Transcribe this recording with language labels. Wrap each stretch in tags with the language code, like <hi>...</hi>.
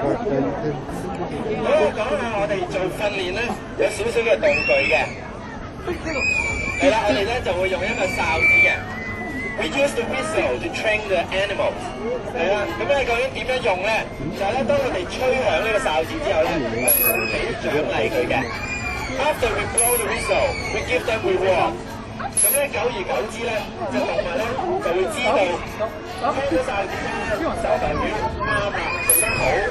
<yue>好，講下我哋做訓練咧，有少少嘅道具嘅。係啦，我哋咧就會用一個哨子嘅。</yue> <en>We use the whistle to train the animals。</en> <yue>係啦，咁咧究竟點樣用咧？就係咧，當我哋吹響呢個哨子之後咧，我會俾獎勵佢嘅。</yue> <en>After we blow the whistle, we give them reward。</en> <yue>咁咧，久而久之咧，隻動物咧就會知道吹咗哨子就代表啱啦，做得好。</yue>